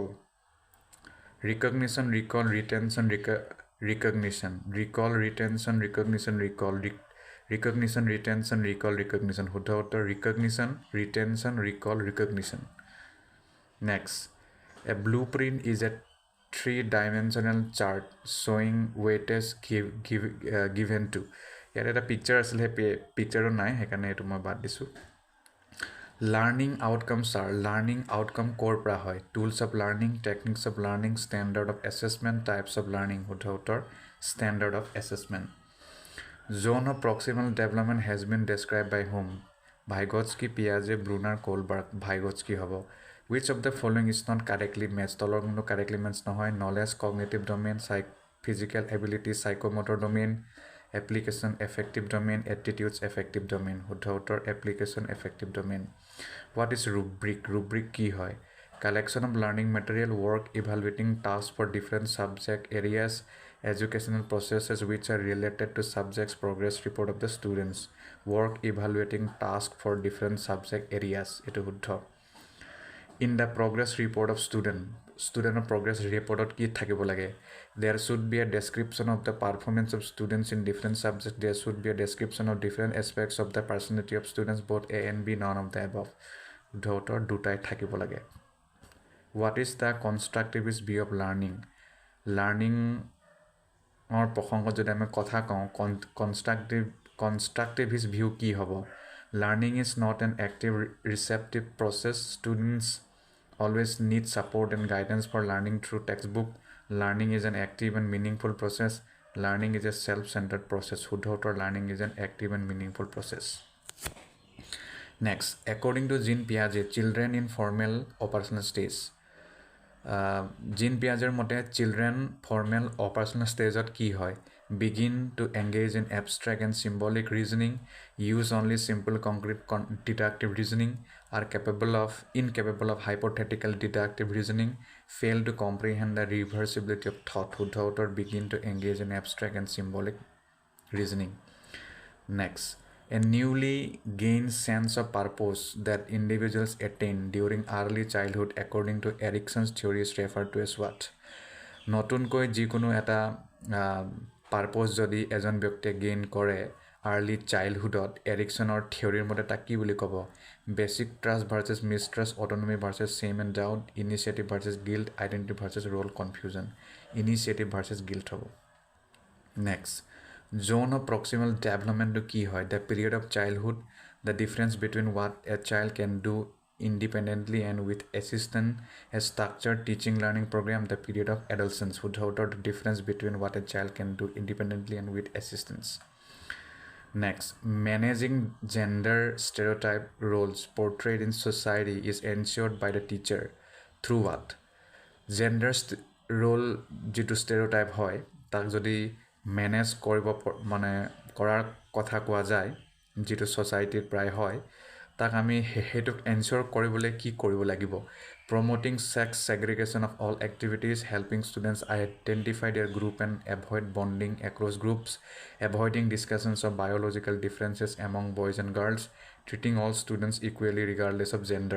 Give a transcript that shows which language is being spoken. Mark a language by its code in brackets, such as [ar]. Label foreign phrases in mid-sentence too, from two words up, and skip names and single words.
[en] Recognition, recall, retention, recognition, recall, retention, recognition, recall, recognition, retention, recall, recognition. [as] শুদ্ধ উত্তৰ [en] recognition, retention, recall, recognition. Next, a blueprint is a 3-dimensional chart showing weightage given to. [as] ইয়াত এটা পিকচাৰ আছিল, সেই পিকচাৰটো নাই, সেইকাৰণে এইটো মই বাদ দিছোঁ. [en] Learning outcomes are. Learning outcome [as] ক'ৰ পৰা হয়? [en] Tools of learning, techniques of learning, standard of assessment, types of learning. [as] শুদ্ধ উত্তৰ [en] standard of assessment. Zone of proximal development has been described by whom? [as] ভাইগটস্কি, পিয়াজে, ব্ৰুনাৰ, কোলবাৰ্গ. ভাইগটস্কি হ'ব. [en] Which of the following is not correctly matched? [as] তলৰ কোনো [en] correctly matched [as] নহয়. [en] Knowledge, cognitive domain, physical ability, psychomotor domain, application, affective domain, attitudes, affective domain. [as] শুদ্ধ উত্তৰ [en] application, affective domain. What is rubric? [as] ৰুব্ৰিক কি হয়? [en] Collection of learning material, work evaluating task for different subject areas, educational processes which are related to subjects, progress report of the students. Work evaluating task for different subject areas. [as] এইটো শুদ্ধ. [en] In the progress report of student progress report [as] কি থাকিব লাগে. [en] There should be a description of the performance of students in different subjects. There should be a description of different aspects of the personality of students, both A and B, none of the above. Daughter [as] দুটাই থাকিব লাগে. [en] What is the constructivist view of learning? Learning or [as] প্ৰসংগত যদি আমি কথা কওঁ [en] constructivist view [as] কি হ'ব? [en] Learning is not an active receptive process. Students always need support and guidance for learning through textbook. Learning is an active and meaningful process. Learning is a self-centered process. শুদ্ধতৰ learning is an active and meaningful process. Next, according to Jean Piaget, children in formal operational stage. Jean Piaget মতে children formal operational stage [as] কি হয়? [en] Begin to engage in abstract and symbolic reasoning, use only simple concrete deductive reasoning, are incapable of hypothetical deductive reasoning, fail to comprehend the reversibility of thought, or begin to engage in abstract and symbolic reasoning. Next, a newly gained sense of purpose that individuals attain during early childhood, according to Erickson's theory, is referred to as what? [as] নতুনকৈ যিকোনো এটা পাৰপ'জ যদি এজন ব্যক্তিয়ে গেইন কৰে [en] early childhood, [as] এৰিকছনৰ থিয়ৰীৰ মতে তাক কি বুলি ক'ব? [en] Basic trust versus mistrust, autonomy versus shame and doubt, initiative versus guilt, identity versus role confusion. Initiative versus guilt [as] হ'ব। [en] নেক্সট, zone of proximal development to [as] কি হয়? [en] The period of childhood, the difference between what a child can do independently and with assistance, a structured teaching learning program. The period of adolescence, the difference between what a child can do independently and with assistance. Next, managing gender stereotype roles portrayed in society is ensured by the teacher through what? Gender role [as] যিটো stereotype হয় তাক যদি মেনেজ কৰিব মানে কৰাৰ কথা কোৱা যায়, যিটো ছ'চাইটিত প্ৰায় হয়, তাক আমি সেইটোক এনচিয়ৰ কৰিবলৈ কি কৰিব লাগিব? [en] Promoting sex segregation of all activities, helping students identify their group and avoid bonding across groups, avoiding discussions of biological differences among boys and girls, treating all students equally regardless of gender.